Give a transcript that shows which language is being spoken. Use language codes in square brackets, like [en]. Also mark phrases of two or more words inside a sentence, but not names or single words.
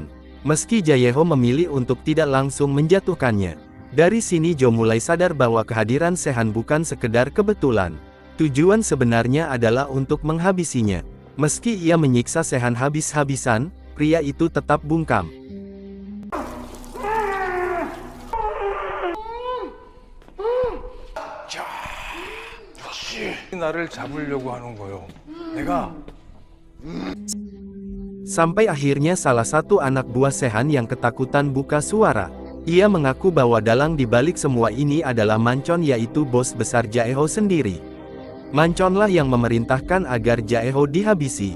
[id] Meski Jaeho memilih untuk tidak langsung menjatuhkannya. Dari sini Jo mulai sadar bahwa kehadiran Sehan bukan sekedar kebetulan. Tujuan sebenarnya adalah untuk menghabisinya. Meski ia menyiksa Sehan habis-habisan, pria itu tetap bungkam. [ko] 나를 잡으려고 하는 거요. 내가 [id] Sampai akhirnya salah satu anak buah Sehan yang ketakutan buka suara. Ia mengaku bahwa dalang di balik semua ini adalah Mancon yaitu bos besar Jaeho sendiri. Manconlah yang memerintahkan agar Jaeho dihabisi.